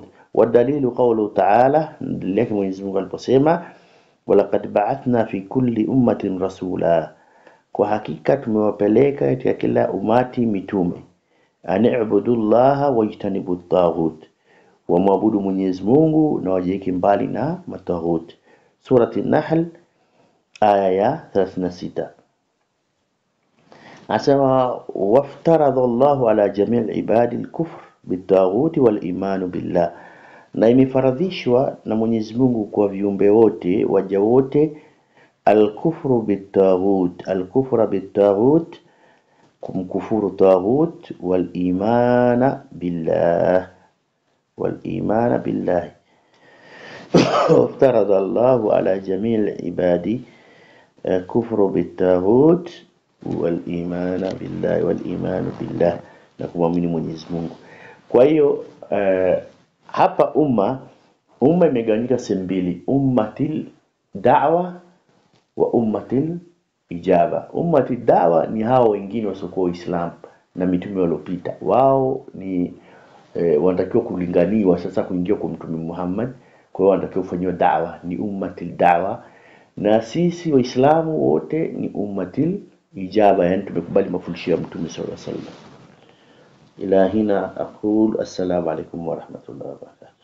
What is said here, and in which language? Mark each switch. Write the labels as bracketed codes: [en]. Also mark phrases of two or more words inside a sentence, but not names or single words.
[ar] والدليل قوله تعالى, [sw] laki Mwenyezi Mungu aliposema [ar] ولقد بعثنا في كل أمة رسولا, [sw] kwa hakika tumewapeleka katika kila umati mitume, [ar] أن اعبدوا الله واجتنبوا الطاغوت, [sw] wa maabudu Mwenyezi Mungu na wajieke mbali na mataghut. Surati An-Nahl aya ya 36. [ar] Asema وافترض الله على جميع العباد الكفر بالطاغوت والإيمان بالله, [sw] na imefaradhishwa na Mwenyezi Mungu kwa viumbe wote, waja wote, [ar] الكفر بالطاغوت، الكفر بالطاغوت, [sw] kumkufuru taghut, [ar] والإيمان بالله، والإيمان بالله. وافترض الله على جميع العباد كفر بالطاغوت والإيمان بالله، والإيمان بالله, [sw] na kumwamini Mwenyezi Mungu. Kwa hiyo hapa umma imegawanyika sehemu mbili, [ar] أمة الدعوة وأمة الإجابة. أمة الدعوة [sw] ni hao wengine wasiokuwa Uislamu, na mitume waliopita. Wao ni wanatakiwa kulinganiwa sasa kuingia kwa Mtume Muhammad. Kwa hiyo wanatakiwa kufanywa da'wa, ni [ar] أمة الدعوة. [sw] Na sisi Waislamu wote ni [ar] أمة الإجابة, [sw] yani tumekubali mafundisho ya Mtume [ar] صلى الله عليه وسلم. إلى هنا أقول السلام عليكم ورحمة الله وبركاته.